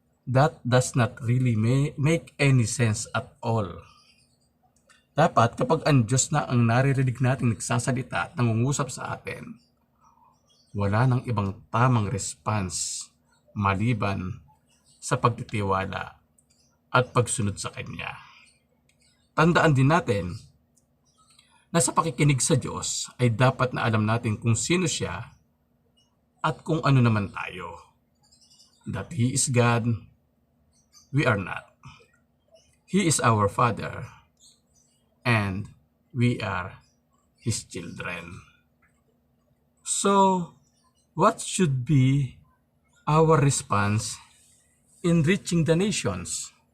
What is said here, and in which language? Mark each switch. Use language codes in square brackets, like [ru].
[en] That does not really make any sense at all. [tl] Dapat kapag ang Diyos na ang naririnig natin nagsasalita at nangungusap sa atin, wala nang ibang tamang response maliban sa pagtitiwala at pagsunod sa Kanya. Tandaan din natin na sa pakikinig sa Diyos ay dapat na alam natin kung sino siya at kung ano naman tayo. [en] That He is God, we are not. He is our Father, and we are His children. So, what should be our response in reaching the nations?